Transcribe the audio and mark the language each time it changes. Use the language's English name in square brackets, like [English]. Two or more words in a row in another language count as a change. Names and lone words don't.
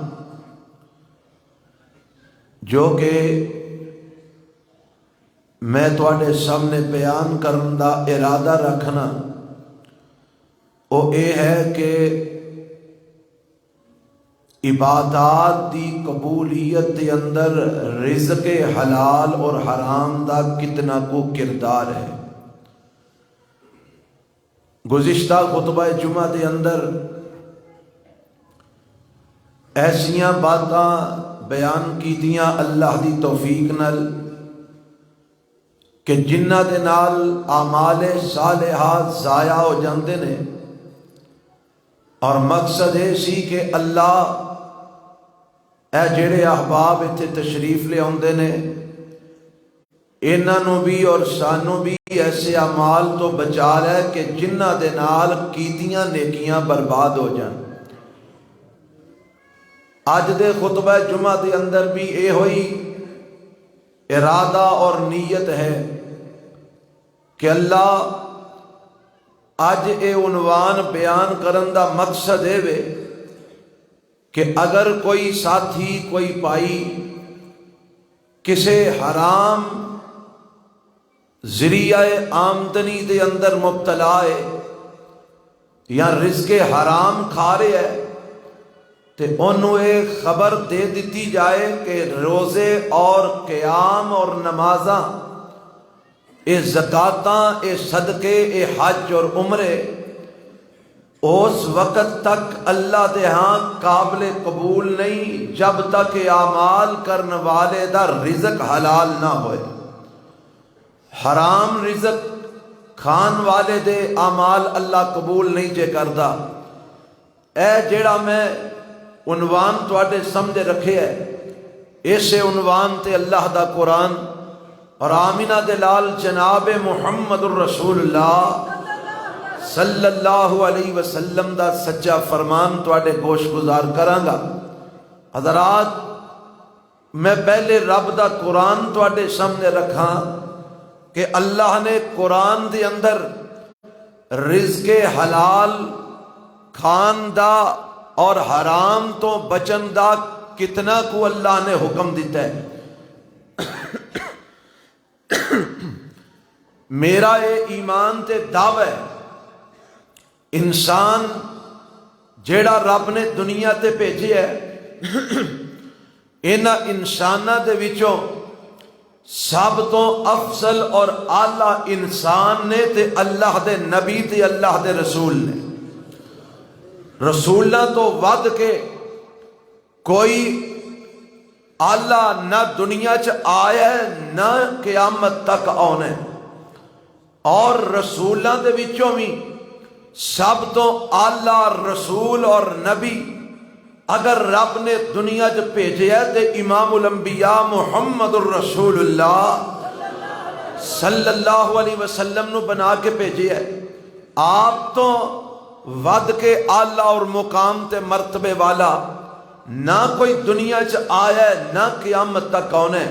[Punjabi] جو کہ میں تواڈے سامنے بیان کرن دا ارادہ رکھنا وہ اے ہے کہ عبادات دی قبولیت دے اندر رزق حلال اور حرام دا کتنا کو کردار ہے۔ گزشتہ خطبہ جمعہ دے اندر ایسیاں باتاں بیان کی دیاں اللہ دی توفیق نال کہ جنہ دے نال اعمال صالحات ضائع ہو جاندے نے، اور مقصد یہ سی کہ اللہ اے جڑے احباب اتنے تشریف لے آندے نے، انہاں نوں بھی اور سانوں بھی ایسے اعمال تو بچا لے کہ جنہ دے نال کیتیاں نیکیاں برباد ہو جان۔ اج دے خطبہ جمعہ دے اندر بھی اے ہوئی ارادہ اور نیت ہے کہ اللہ اج اے عنوان بیان کرن دا مقصد ہے کہ اگر کوئی ساتھی کوئی بھائی کسے حرام ذریعہ آمدنی دے اندر مبتلا ہے یا رزق حرام کھا رہے ہے، تے انہوں ایک خبر دے دیتی جائے کہ روزے اور قیام اور نمازاں، اے زکاتاں، اے صدقے، اے حج اور عمرے اس وقت تک اللہ دے ہاں قابل قبول نہیں جب تک اعمال کرنے والے دا رزق حلال نہ ہوئے۔ حرام رزق کھان والے دے اعمال اللہ قبول نہیں جے کردا۔ اے جیڑا میں عنوان تواڈے سمجھ رکھے ہے، اسے عنوان تے اللہ دا قرآن اور آمینہ دلال جناب محمد الرسول اللہ [Arabic] صلی اللہ علیہ وسلم [Punjabi] دا سچا فرمان تواڈے گوش گزار کرانگا۔ حضرات، میں پہلے رب دا قرآن تواڈے سامنے رکھاں کہ اللہ نے قرآن دے اندر رزق حلال کھان دا اور حرام تو بچن دا کتنا کو اللہ نے حکم دیتا ہے۔ میرا یہ ایمان تے دعوی ہے، انسان جیڑا رب نے دنیا تے بھیجے ہے، انہاں انساناں دے وچوں سب تو افضل اور اعلیٰ انسان نے تے اللہ دے نبی تے اللہ دے رسول نے. رسولاں تو ود کے کوئی آلہ نہ دنیا چ آیا ہے نہ قیامت تک آنا ہے. اور رسولاں دے وچوں بھی سب تو آلہ رسول اور نبی اگر رب نے دنیا چ بھیجے ہے تے امام الانبیاء محمد الرسول اللہ [Arabic] صلی اللہ علیہ وسلم [Punjabi] نو بنا کے بھیجے ہے. آپ تو ود کے آلہ اور مقام تے مرتبے والا نہ کوئی دنیا چ آیا ہے نہ قیامت تک آنا ہے.